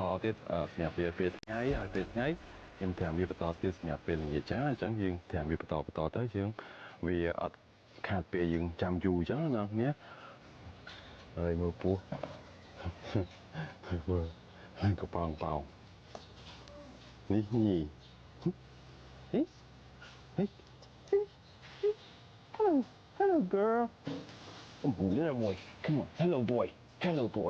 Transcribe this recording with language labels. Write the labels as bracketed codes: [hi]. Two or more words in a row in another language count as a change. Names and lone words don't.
[km] ទៀតសម្រាប់វាពេលថ្ងៃហើយពេលថ្ងៃខ្ញុំត្រាំវាបន្តទៀតសម្រាប់ពេលល្ងាចចឹងអញ្ចឹងយើងត្រាំវាបន្តទៅយើងវាអត់ខាតពេលយើងចាំយូរចឹងណាគ្នាហើយមើលពោះមើលកប៉ោងប៉ោងនេះញីហេ [en] Hey, hey, hey. Hello, girl. Oh, little boy. Come on. Hello, boy. Hello, boy.